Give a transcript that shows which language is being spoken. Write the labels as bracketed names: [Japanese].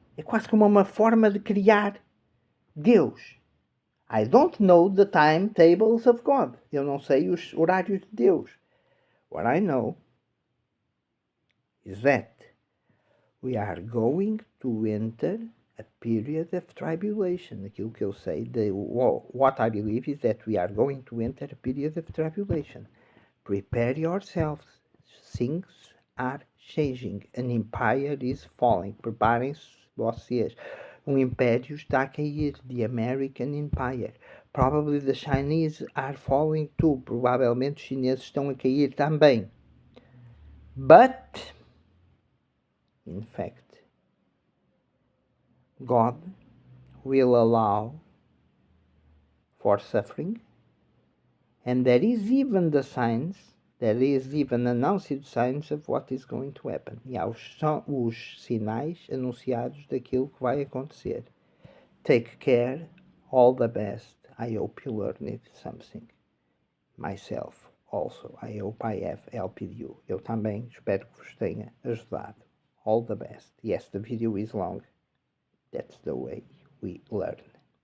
[Portuguese] É quase como uma forma de criar Deus. [English] I don't know the timetables of God. [Portuguese] Eu não sei os horários de Deus. [English] What I know is that we are going to enter a period of tribulation. [Portuguese] Aquilo que eu sei, [English] what I believe is that we are going to enter a period of tribulation. Prepare yourselves. Things are changing. An empire is falling. [Portuguese] Preparem-se vocês. Um império está a cair. [English] The American Empire. Probably the Chinese are falling too. [Portuguese] Provavelmente os chineses estão a cair também. [English] But, in fact, God will allow for suffering, and there is even the signs There is even announced signs of what is going to happen. [Portuguese] E há os sinais anunciados daquilo que vai acontecer. [English] Take care, all the best. I hope you learned something. Myself also. I hope I have helped you. [Portuguese] Eu também espero que vos tenha ajudado. [English] All the best. Yes, the video is long. That's the way we learn.